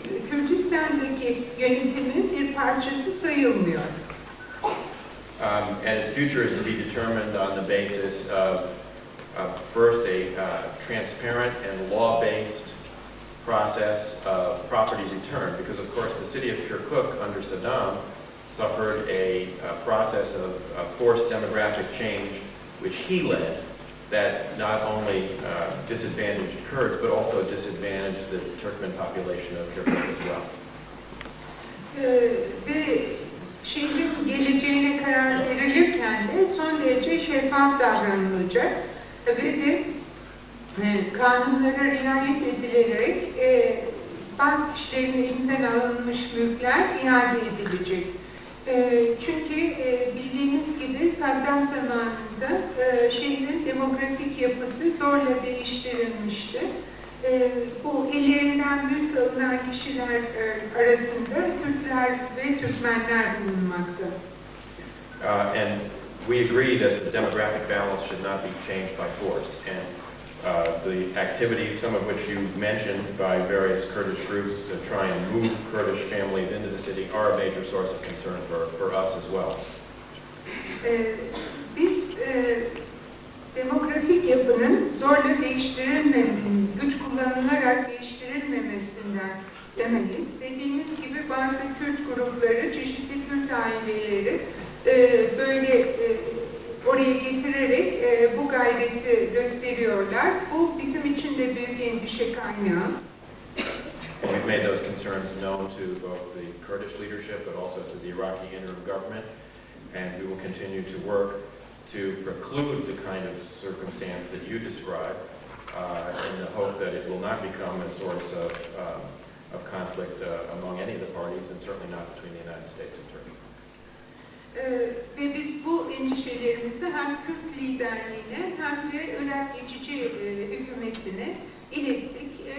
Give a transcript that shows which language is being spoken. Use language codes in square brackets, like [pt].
[tr] Kürdistan'daki yönetimin bir parçası sayılmıyor. [en] And its future is to be determined on the basis of first a transparent and law-based process of property return, because of course the city of Kirkuk under Saddam suffered a process of forced demographic change which he led that not only disadvantaged Kurds but also disadvantaged the Turkmen population of Kirkuk as well. [tr] Ve şehrin geleceğine karar verilirken de son derece şeffaf davranılacak ve de kanunlara riayet edilerek bazı kişilerin elinden alınmış mülkler iade edilecek. Çünkü bildiğiniz gibi Saddam zamanında yılında şehrin demografik yapısı zorla değiştirilmişti. Bu ellerinden mülk alınan kişiler arasında Kürtler ve Türkmenler bulunmakta. [en] And we agree that the demographic balance should not be changed by force. And the activities, some of which you mentioned by various Kurdish groups to try and move Kurdish families into the city are a major source of concern for us as well. [tr] Biz demografik yapının zorla değiştirilmemesinin, güç kullanılarak değiştirilmemesinden demeyiz. Dediğiniz gibi bazı Kürt grupları, çeşitli Kürt aileleri böyle oraya getirerek bu gayreti gösteriyorlar. Bu bizim için de büyük endişe kaynağı. [en] We've made those concerns known to both the Kurdish leadership but also to the Iraqi interim government, and we will continue to work to preclude the kind of circumstance that you describe in the hope that it will not become a source of conflict among any of the parties, and certainly not between the United States and Turkey. [tr] Ve biz bu endişelerimizi hem Kürt liderliğine hem de Irak geçici hükümetine ilettik.